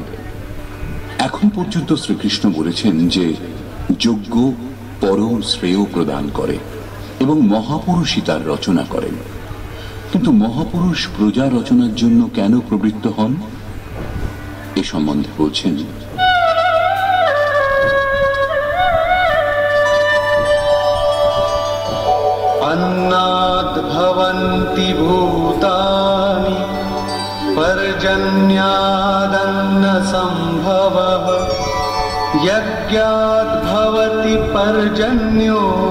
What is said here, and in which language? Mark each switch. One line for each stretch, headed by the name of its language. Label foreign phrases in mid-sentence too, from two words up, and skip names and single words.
Bangla: এখন পর্যন্ত শ্রীকৃষ্ণ বলেছেন যে যজ্ঞ পরম শ্রেয় প্রদান করে এবং মহাপুরুষই তার রচনা করেন। কিন্তু মহাপুরুষ প্রজা রচনার জন্য কেন প্রবৃত্ত হন এ সম্বন্ধে বলছেন,
Sanskrit: अन्नात् भवन्ति भूतानि पर्जन्यादन्न सम्भवः यज्ञात् भवति पर्जन्यो